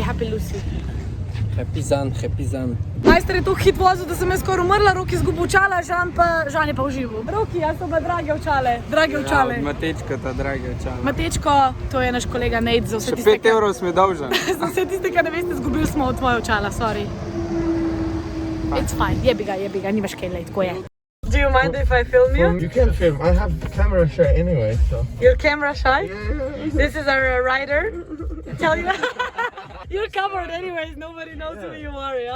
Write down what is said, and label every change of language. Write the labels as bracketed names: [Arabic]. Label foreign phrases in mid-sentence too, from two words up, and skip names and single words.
[English] Happy zan. [Slovenian] Majster je to hit vozil, da sem jaz skoraj umrla, Roki izgubil očala, Žan je pa užival. Roki, jaz so pa drage očale. Ja, od Matečka ta drage očala. Matečko, to je naš kolega Nate, za vse Še tiste, 5 evrov smo dolžen. za vse tiste, ki ne veste, izgubili smo tvoje očala, sorry. [English] It's fine, [Slovenian] jebi ga, nimaš kaj lej, tako je. [English] Do you mind if I film you? You can film. I have camera shy anyway, so. You're camera shy? Yeah. This is our rider. Tell you you're covered anyways, nobody knows who you are, yeah?